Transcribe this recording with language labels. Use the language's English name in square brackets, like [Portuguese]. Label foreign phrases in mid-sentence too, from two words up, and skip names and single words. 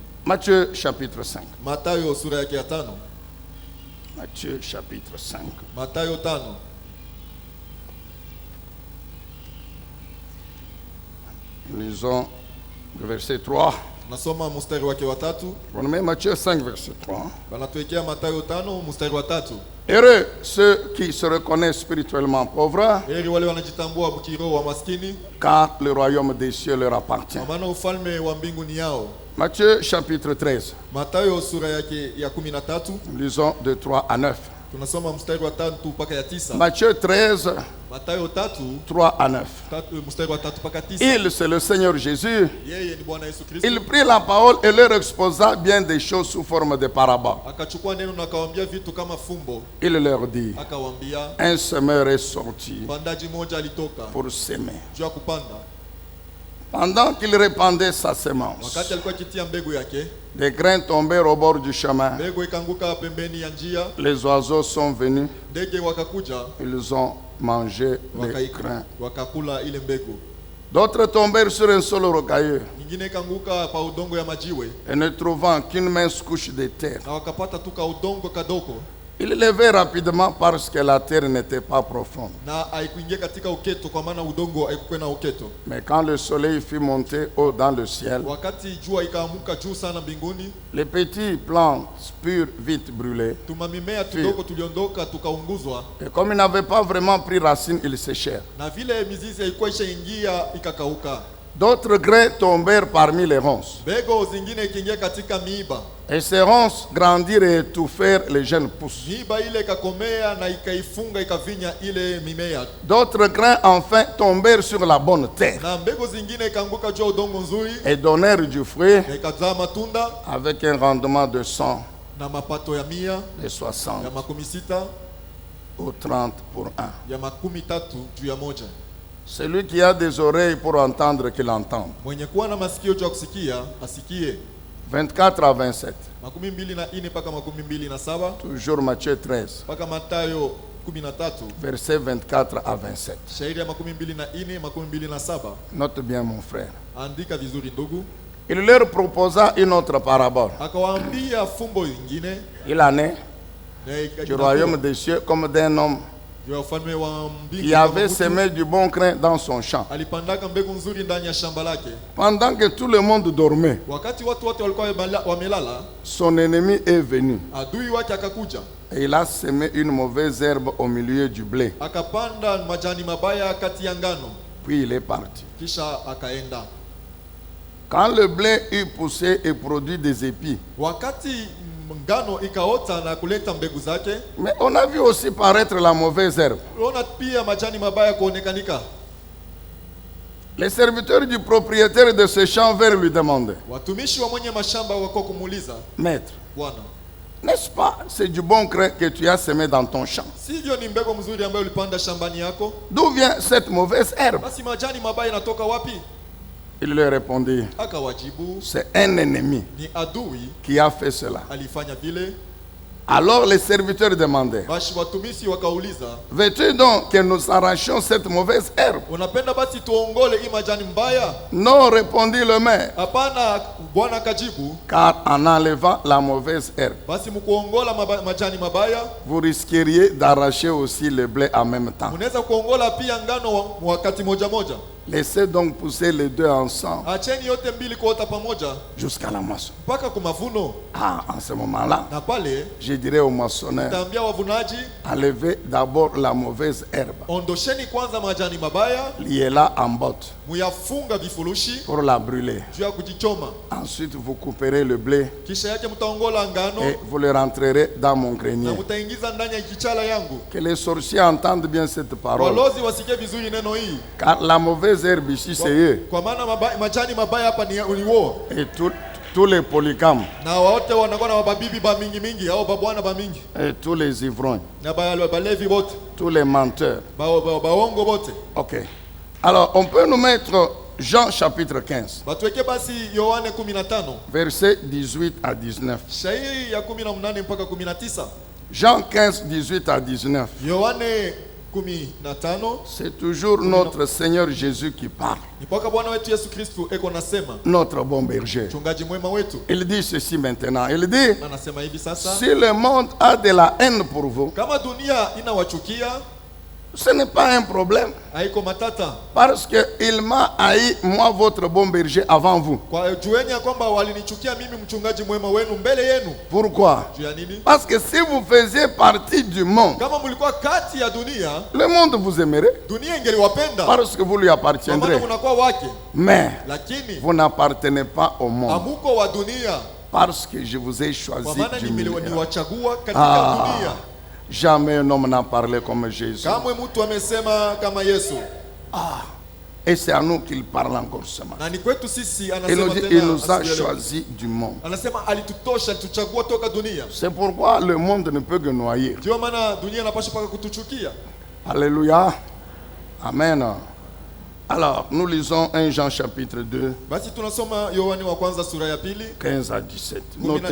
[French] Matthieu chapitre 5. [Swahili] Mathayo sura yake ya 5. [French] Matthieu chapitre 5. [Swahili] Mathayo 5. [French] Lisons le verset 3. [Swahili] Nasoma mstari wake wa 3. [French] On met Matthieu 5 verset 3. [Swahili] Banatuwekea Mathayo 5 mstari wa 3. [French] Heureux ceux qui se reconnaissent spirituellement pauvres, [Swahili] Heri wale wanajitambua kiroho wa maskini, [French] car le royaume des cieux leur appartient. [Swahili] kwa maana ufalme wa mbingu ni yao. [French] Matthieu chapitre 13. [Swahili] Mathayo sura yake ya 13. [French] Lisons de 3 à 9. [Swahili] Tunasoma mstari wa 3 mpaka ya 9. [French] Matthieu 13, [Swahili] Mathayo 3 [French] 3 à 9. [Swahili] mstari wa 3 mpaka 9. [French] Il, c'est le Seigneur Jésus. [Swahili] Yeye ni Bwana Yesu Kristo. [French] Il prit la parole et leur exposa bien des choses sous forme de paraboles. [Swahili] Akachukua neno na akawaambia vitu kama fumbo. [French] Il leur dit, [Swahili] Akawaambia [French] un semeur est sorti [Swahili] mpandaji mmoja alitoka [French] pour s'aimer. [Swahili] juu ya kupanda. [French] Pendant qu'il répandait sa semence, [Swahili] Wakati alikuwa akitia mbegu yake, [French] des grains tombèrent au bord du chemin. [Swahili] mbegu ikaanguka pembeni ya njia, [French] Les oiseaux sont venus, [Swahili] ndege wakakuja [French] ils ont mangé les grains. [Swahili] wakakula ile mbegu. [French] D'autres tombèrent sur un sol rocailleux [Swahili] Nyingine ikaanguka pa udongo ya majiwe, [French] et ne trouvant qu'une mince couche de terre, [Swahili] na wakapata tu ka udongo kadogo, [French] ils levaient rapidement parce que la terre n'était pas profonde. [Swahili] na haikuingia katika uketo, kwa maana udongo haikuwa na uketo. [French] Mais quand le soleil fut monté haut dans le ciel, [Swahili] Wakati jua ikaamuka juu sana mbinguni, [French] les petits plants purent vite brûler. [Swahili] tumamimea tudogo tuliondoka tukaunguzwa, [French] Et comme ils n'avaient pas vraiment pris racine, ils séchèrent. [Swahili] na vile mizizi haikuwa ishaingia ikakauka. [French] D'autres grains tombèrent parmi les ronces. [Swahili] Mbegu zingine ikiingia katika miiba, [French] Et ces ronces grandirent et étouffèrent les jeunes pousses. [Swahili] miiba ile ikakomea na ikaifunga ikavinya ile mimea. [French] D'autres grains enfin tombèrent sur la bonne terre [Swahili] Na mbegu zingine ikaanguka juu ya udongo nzuri [French] et donnèrent du fruit [Swahili] na ikazaa matunda [French] avec un rendement de 100, [Swahili] na mapato ya 100, [French] de 60 [Swahili] ya 60, [French] ou 30 pour un. [Swahili] ya 30 juu ya moja. [French] Celui qui a des oreilles pour entendre, qu'il entende. [Swahili] Mwenye kuwa na masikio juu ya kusikia asikie. [French] 24 à 27. [Swahili] 24 mpaka 27, [French] Toujours Matthieu 13, [Swahili] mpaka Mathayo 13, [French] versets 24 à 27. [Swahili] shairi ya 24 27. [French] Note bien mon frère. [Swahili] Andika vizuri ndugu. [French] Il leur proposa une autre parabole. [Swahili] Akawaambia fumbo lingine [French] Il en est [Swahili] na [French] du royaume des cieux comme d'un homme [Swahili] juu ya ufalme wa mbingu. [French] qui avait semé du bon grain dans son champ. [Swahili] Alipandaka mbegu nzuri ndani ya shamba lake. [French] Pendant que tout le monde dormait, [Swahili] Wakati watu wote walikuwa wamelala, [French] son ennemi est venu [Swahili] adui wake akakuja, [French] et il a semé une mauvaise herbe au milieu du blé. [Swahili] akapanda majani mabaya kati ya ngano, [French] Puis il est parti. [Swahili] kisha akaenda. [French] Quand le blé eut poussé et produit des épis, [Swahili] Wakati ngano ikaota na kuleta mbegu zake, [French] mais on a vu aussi paraître la mauvaise herbe. [Swahili] unaona pia majani mabaya kuonekanika. [French] Les serviteurs du propriétaire de ce champ vinrent lui demander, [Swahili] Watumishi wa mwenye mashamba wako kumuuliza, [French] Maître, [Swahili] Bwana, [French] n'est-ce pas, c'est du bon grain que tu as semé dans ton champ? [Swahili] sivyo ni mbegu mzuri ambayo ulipanda shambani yako? [French] D'où vient cette mauvaise herbe? [Swahili] Basi majani mabaya yanatoka wapi? [French] Il leur répondit, [Swahili] Akawajibu, [French] c'est un ennemi [Swahili] ni adui [French] qui a fait cela. [Swahili] alifanya vile. [French] Alors les serviteurs demandaient, [Swahili] Basi watumishi wakauliza, [French] veux-tu donc que nous arrachions cette mauvaise herbe? [Swahili] unapenda basi tuongole hii majani mbaya? [French] Non, répondit le maire, [Swahili] Hapana, Bwana akajibu, [French] car en enlevant la mauvaise herbe, [Swahili] basi mkuongola majani mabaya, [French] vous risqueriez d'arracher aussi le blé en même temps. [Swahili] munaweza kuongola pia ngano wakati moja moja. [French] Laissez donc pousser les deux ensemble [Swahili] Acheni yote mbili kuota pamoja [French] jusqu'à la moisson. [Swahili] mpaka kumavuno. [French] Ah, en ce moment-là, [Swahili] Na pale [French] je dirais aux moissonneurs, [Swahili] taambia wavunaji, [French] enlevez d'abord la mauvaise herbe, [Swahili] ondosheni kwanza majani mabaya, [French] liez-la en botte [Swahili] muyafunga vifurushi [French] pour la brûler. [Swahili] juu ya kujichoma. [French] Ensuite, vous couperez le blé [Swahili] Kisha yake mtaongola ngano [French] et vous le rentrerez dans mon [Swahili] na [French] grenier. [Swahili] mtaingiza ndani ya kichala yangu. [French] Que les sorciers entendent bien cette parole. [Swahili] Walozi wasikie vizuri neno hii, [French] Car la mauvaise herbe ici, c'est eux. [Swahili] kwa maana majani mabaya hapa ni uliwo, [French] Et tous les polygames, [Swahili] na wote wanakuwa na babibi ba mingi mingi au babwana ba mingi, [French] et tous les ivrognes, [Swahili] na balevi bote, [French] tous les menteurs. [Swahili] baongo bote. [French] Ok. Alors, on peut nous mettre Jean chapitre 15, [Swahili] Batuweke basi Yohane 15 [French] versets 18 à 19. [Swahili] shairi ya 18 mpaka 19. [French] Jean 15, 18 à 19. [Swahili] Yohane 15 [French] c'est toujours notre Seigneur Jésus qui parle, [Swahili] ni mpaka Bwana wetu Yesu Kristo eko nasema, [French] notre bon berger. [Swahili] mchungaji mwema wetu [French] Il dit ceci maintenant, il dit, [Swahili] anasema hivi sasa, [French] si le monde a de la haine pour vous, [Swahili] kama dunia inawachukia [French] ce n'est pas un problème, [Swahili] haiko matata, [French] parce qu'il m'a haï, moi, votre bon berger, avant vous. [Swahili] kwa jueni ya kwamba walinichukia mimi mchungaji mwema wenu mbele yenu. [French] Pourquoi? [Swahili] Juu ya nini? [French] Parce que si vous faisiez partie du monde, [Swahili] Kama mlikuwa kati ya dunia, [French] le monde vous aimerait, [Swahili] dunia ingeliwapenda [French] parce que vous lui [Swahili] kwa maana [French] appartiendrez. [Swahili] mnakuwa wake, [French] Mais [Swahili] lakini [French] vous n'appartenez pas au monde, [Swahili] amuko wa dunia, [French] parce que je vous ai [Swahili] kwa [French] choisi [Swahili] maana [French] du milieu. [Swahili] niwachagua katika dunia. [French] Jamais un homme n'a parlé comme Jésus. [Swahili] Kamwe mtu amesema kama Yesu, [French] Et c'est à nous qu'il parle encore ce matin. [Swahili] na ni kwetu sisi [French] Il [Swahili] anasema [French] nous dit, [Swahili] tena, [French] il nous a [Swahili] asubuhi ya leo. [French] choisi du monde. [Swahili] Anasema alitutosha, alituchagua toka dunia. [French] C'est pourquoi le monde ne peut que nous haïr. [Swahili] Ndio maana dunia inapaswa paka kutuchukia. [French] Alléluia. Amen. Alors, nous lisons 1 Jean chapitre 2, [Swahili] Basi tunasoma Yohani wa kwanza sura ya pili [French] 15 à 17. Notez,